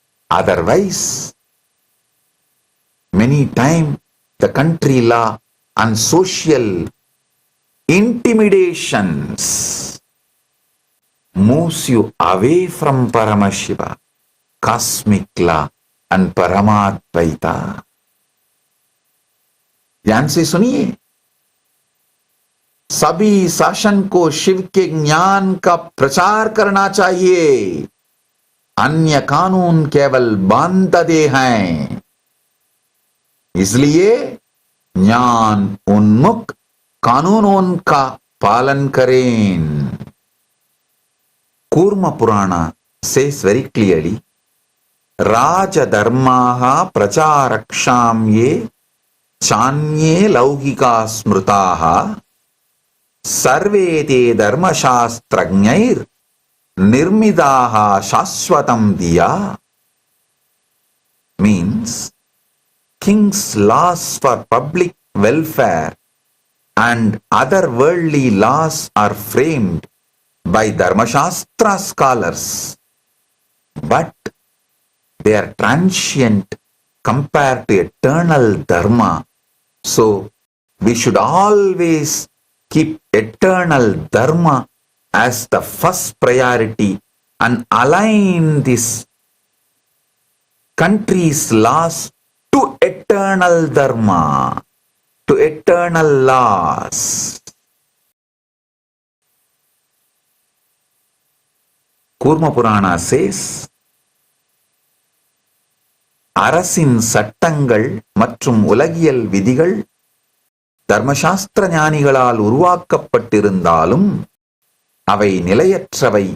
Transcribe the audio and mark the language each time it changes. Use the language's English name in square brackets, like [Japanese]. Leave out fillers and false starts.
[English] Otherwise, many times the country law and social intimidations moves you away from Paramashiva, cosmic law and Paramadvaita. [Hindi] ध्यान से सुनिए, सभी शासन को शिव के ज्ञान का प्रचार करना चाहिए. अन्य कानून केवल बांधते हैं. इसलिए ज्ञान उन्मुख कानूनों का पालन करें. [Sanskrit] कूर्म पुराण [English] says very clearly, [Sanskrit] राजधर्माः प्रचारक्षां ये चान्ये लौकिका स्मृताः सर्वे ते धर्मशास्त्रज्ञैर् निर्मिताः शाश्वतं दिया. [English] Means, king's laws for public welfare and other worldly laws are framed by Dharmashastra scholars, but they are transient compared to eternal Dharma. So, we should always keep eternal Dharma as the first priority and align this country's laws to eternal Dharma, to eternal laws. [Tamil] Kurma Purana [English] says, [Tamil] அரசின் சட்டங்கள் மற்றும் உலகியல் விதிகள் தர்மசாஸ்திர ஞானிகளால் உருவாக்கப்பட்டிருந்தாலும் அவை நிலையற்றவை.